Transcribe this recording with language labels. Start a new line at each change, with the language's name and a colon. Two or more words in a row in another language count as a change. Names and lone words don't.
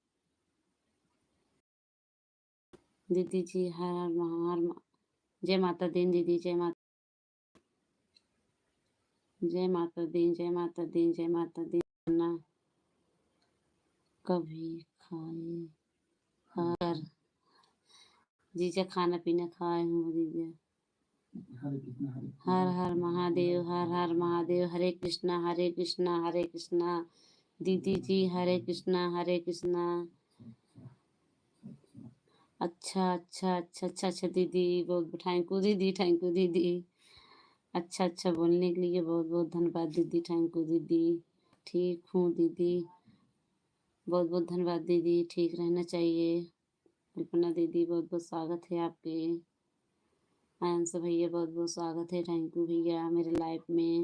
Hindi: दीदी जी हर हर जय माता दी दीदी, जय माता, जय माता दी, जय माता दी, जय माता दी। खाना कभी खाए खाकर जीजा खाना पीना खाए हूँ जीजा। हर हर महादेव, हर हर महादेव। हरे कृष्णा हरे कृष्णा हरे कृष्णा। दीदी जी हरे कृष्णा हरे कृष्णा। अच्छा अच्छा अच्छा अच्छा अच्छा दीदी बहुत
English: thank you
Hindi: दीदी,
English: thank you
Hindi: दीदी। अच्छा अच्छा बोलने के लिए बहुत बहुत धन्यवाद दीदी,
English: thank you
Hindi: दीदी। ठीक हूँ दीदी, बहुत बहुत धन्यवाद दीदी, ठीक रहना चाहिए। कल्पना दीदी बहुत बहुत स्वागत है आपके। आयांश भैया बहुत बहुत स्वागत है,
English: thank you
Hindi: भैया मेरे लाइफ में।